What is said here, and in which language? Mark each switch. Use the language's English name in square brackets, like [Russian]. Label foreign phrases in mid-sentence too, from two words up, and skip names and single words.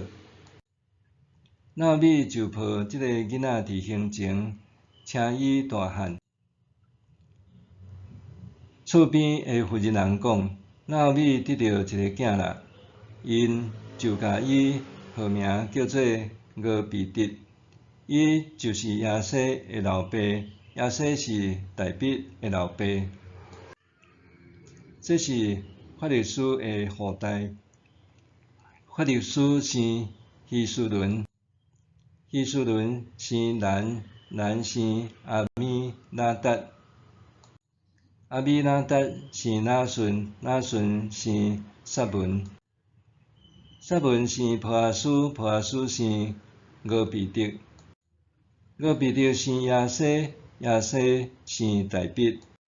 [Min Nan Chinese] 拿俄米就抱即个囡仔伫胸前，请伊大汉。厝边的妇人人讲：拿俄米得到一个囝啦，因就甲伊号名叫做俄比德。伊就是亚西的老爸，亚西是大毕的老爸。这是法律师的后代。法律师生希斯伦，希斯伦生兰，兰生阿米米拿达，米拿达生拿顺，拿顺生撒文，撒文生波阿斯，波阿斯生俄比德，俄比德生亚西，亚西生大毕。